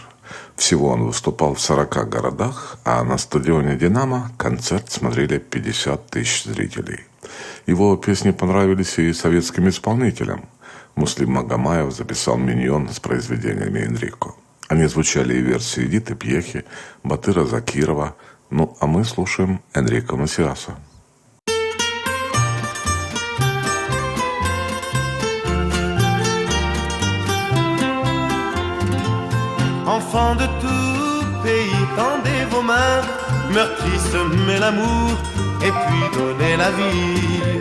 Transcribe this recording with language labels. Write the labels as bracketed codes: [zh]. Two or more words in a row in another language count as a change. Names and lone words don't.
[ru] Всего он выступал в 40 городах, а на стадионе «Динамо» концерт смотрели 50 тысяч зрителей. Его песни понравились и советским исполнителям. Муслим Магомаев записал «Миньон» с произведениями Энрико. Они звучали и в версии Эдиты Пьехи, Батыра Закирова. Ну, а мы слушаем Энрико Масиаса. [fr] Enfants de tout pays, tendez vos mains, meurtri, semez l'amour et puis donnez la vie.